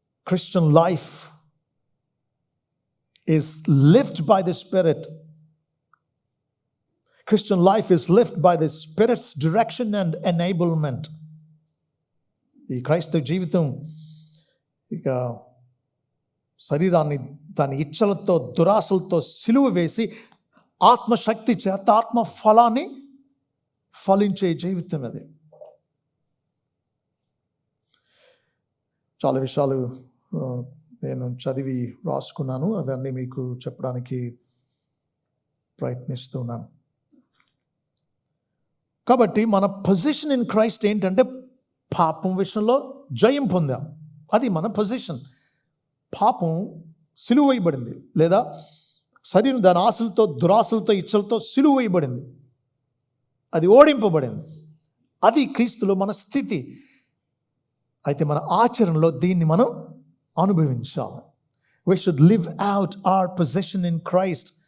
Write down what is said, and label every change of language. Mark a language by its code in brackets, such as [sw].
[en] Christian life is lived by the Spirit. Christian life is lived by the Spirit's direction and enablement. [te] ఈ క్రైస్తవ జీవితం ఇక శరీరాన్ని దాని ఇచ్చలతో దురాశలతో సిలువ వేసి ఆత్మశక్తి చేత ఆత్మ ఫలాన్ని ఫలించే జీవితం అది. చాలా విషయాలు నేను చదివి రాసుకున్నాను, అవన్నీ మీకు చెప్పడానికి ప్రయత్నిస్తున్నాను. కాబట్టి మన [en] position in Christ [te] ఏంటంటే పాపం విషయంలో జయం పొందాం. అది మన పొజిషన్. పాపం సిలువ వేయబడింది, లేదా శరీరం దాని ఆశలతో దురాశలతో ఇచ్చలతో సిలువ వేయబడింది, అది ఓడింపబడింది. అది క్రీస్తులో మన స్థితి. అయితే మన ఆచరణలో దీన్ని మనం అనుభవించాలి. [en] We should live out our position in Christ.